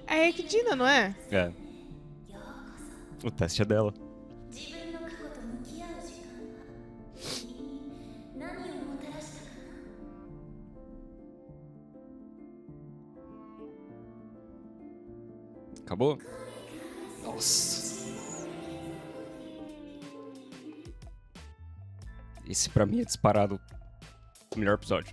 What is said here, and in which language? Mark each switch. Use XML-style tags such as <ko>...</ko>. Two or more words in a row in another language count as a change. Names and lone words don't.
<pt>É a Ekidina, não é? É,</pt> <ja>ようこそ。</ja> <pt>o teste é dela.</pt> <ja>自分の過去と向き合う時間は君に何をもたらしたかな。</ja> <pt>Acabou? Nossa. Esse pra mim é disparado o melhor episódio.</pt>